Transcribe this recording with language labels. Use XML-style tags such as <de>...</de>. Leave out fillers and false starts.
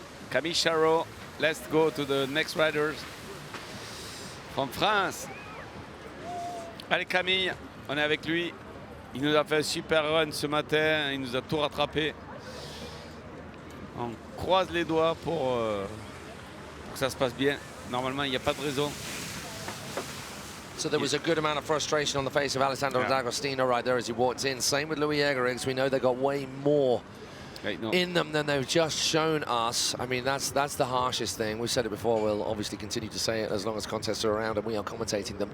<en>Camille Charot, let's go to the next riders from France.</en> <fr>Allez Camille, on est avec lui. Il nous a fait un super run ce matin, il nous a tout rattrapé. On croise les doigts pour que ça se passe bien. Normalement, il n'y a pas de raison.</fr> <en>So there was a good amount of frustration on the face of Alessandro D'Agostino right there as he walked in. Same with Louis Eggeriggs. We know they got way more in them than they've just shown us. I mean, that's the harshest thing. We've said it before. We'll obviously continue to say it as long as contests are around and we are commentating them.</en>